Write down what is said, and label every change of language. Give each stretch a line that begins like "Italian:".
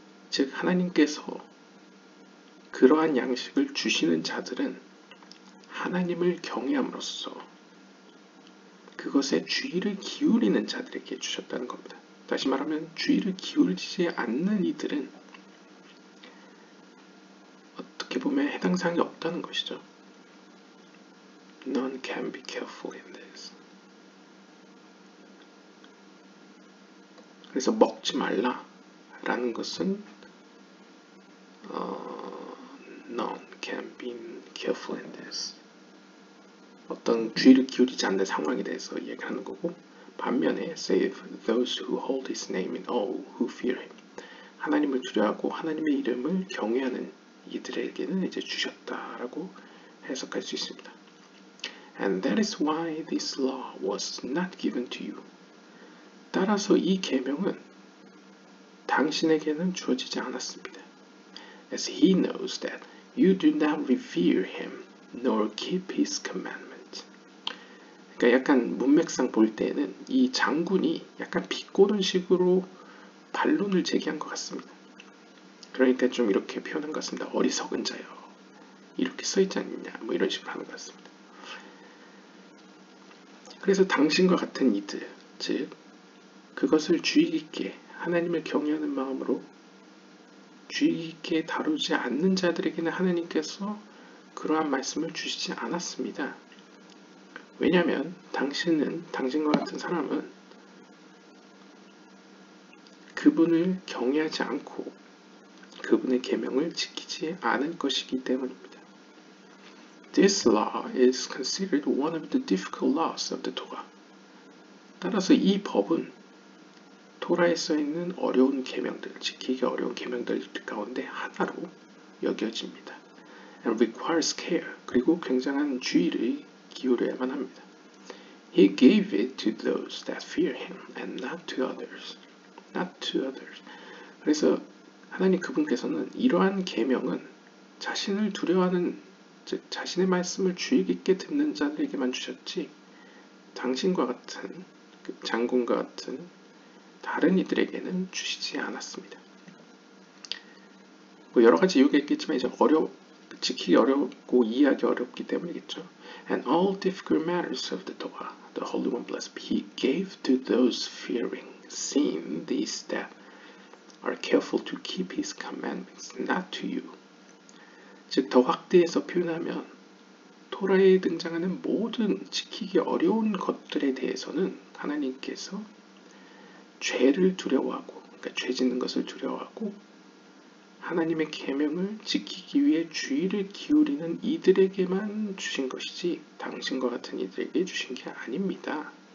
Korean: 즉 하나님께서 그러한 양식을 주시는 자들은 하나님을 경외함으로써 그것에 주의를 기울이는 자들에게 주셨다는 겁니다. 다시 말하면 주의를 기울이지 않는 이들은 어떻게 보면 해당 사항이 없다는 것이죠.
English: None can be careful in this.
Korean: 그래서 먹지 말라라는 것은
English: none can be careful in this.
Korean: 어떤 주의를 기울이지 않는 상황에 대해서 얘기하는 거고, 반면에
English: save those who hold his name in awe who fear him.
Korean: 하나님을 두려워하고 하나님의 이름을 경외하는 이들에게는 이제 주셨다라고 해석할 수 있습니다.
English: And that is why this law was not given to you.
Korean: 따라서 이 계명은 당신에게는 주어지지 않았습니다.
English: As he knows that you do not revere him nor keep his commandment.
Korean: 그러니까 약간 문맥상 볼 때는 이 장군이 약간 비꼬는 식으로 반론을 제기한 것 같습니다. 그러니까 좀 이렇게 표현한 것 같습니다. 어리석은 자여, 이렇게 써있지 않느냐, 뭐 이런 식으로 하는 것 같습니다. 그래서 당신과 같은 이들, 즉 그것을 주의 깊게 하나님을 경외하는 마음으로 주의 깊게 다루지 않는 자들에게는 하나님께서 그러한 말씀을 주시지 않았습니다. 왜냐하면 당신과 같은 사람은 그분을 경외하지 않고 그분의 계명을 지키지 않을 것이기 때문입니다.
English: This law is considered one of the difficult laws of the Torah.
Korean: 따라서 이 법은 토라에 써있는 어려운 계명들, 지키기 어려운 계명들 가운데 하나로 여겨집니다.
English: And requires care.
Korean: 그리고 굉장한 주의를 기울여야만 합니다.
English: He gave it to those that fear him and not to others. Not to others.
Korean: 그래서 하나님 그분께서는 이러한 계명은 자신을 두려워하는, 즉 자신의 말씀을 주의 깊게 듣는 자들에게만 주셨지 당신과 같은 장군과 같은 다른 이들에게는 주시지 않았습니다. 뭐 여러 가지 이유가 있겠지만 이제 지키기 어렵고 이해하기 어렵기 때문이겠죠.
English: And all difficult matters of the Torah, the Holy One blessed, He gave to those fearing, seeing these that are careful to keep His commandments, not to you.
Korean: 즉 더 확대해서 표현하면 토라에 등장하는 모든 지키기 어려운 것들에 대해서는 하나님께서 죄를 두려워하고, 그러니까 죄 짓는 것을 두려워하고 하나님의 계명을 지키기 위해 주의를 기울이는 이들에게만 주신 것이지 당신과 같은 이들에게 주신 게 아닙니다.